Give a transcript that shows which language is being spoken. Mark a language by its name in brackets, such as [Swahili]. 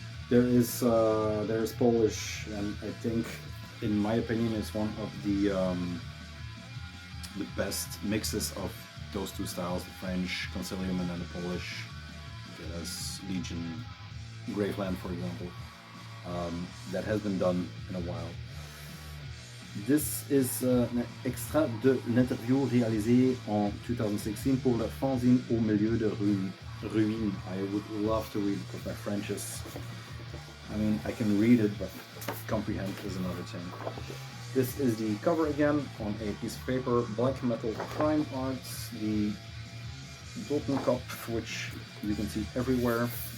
[English] There is Polish, and I think, in my opinion, it's one of the best mixes of those two styles, the French Concilium and then the Polish, as Legion, Graveland, for example, that has been done in a while. This is [French] un extrait de l'interview réalisée en 2016 pour le fanzine Au milieu de ruines. [English] I would love to read, because my French is, I mean, I can read it, but comprehend is another thing. This is the cover again on a piece of paper, black metal crime arts, the Dolton cup, which you can see everywhere.